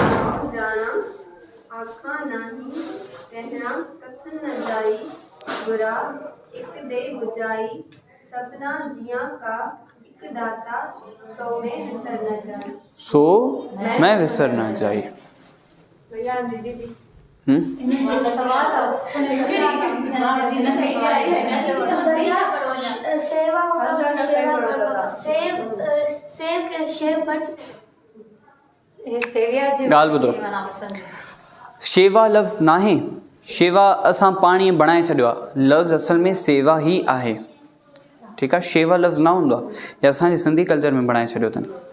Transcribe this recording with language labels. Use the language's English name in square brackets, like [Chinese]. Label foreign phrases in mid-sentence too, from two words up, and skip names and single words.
[Punjabi] ਆਖਾ ਨਾਹੀ ਕਹਨਾ ਕਥਨ ਨ ਜਾਈ, ਬੁਰਾ ਏਕ ਦੇ ਬੁਝਾਈ, ਸਪਨਾ ਜਿਆ ਕਾ ਏਕ ਦਾਤਾ, ਸੋ ਮੇਂ ਵਿਸਰ ਨ ਜਾਈ। ਸੋ ਮੈਂ ਵਿਸਰ ਨ ਜਾਈ। [Hindi] भैया दीदी भी सेवा [Sindhi] ॻाल्हि ॿुधो, शेवा लफ़्ज़ नाहे, शेवा असां पाणी बणाए छॾियो आहे, लफ़्ज़ असल में सेवा ई आहे। ठीकु आहे, शेवा लफ़्ज़ न हूंदो आहे, या असांजे सिंधी कल्चर में बणाए छॾियो अथनि।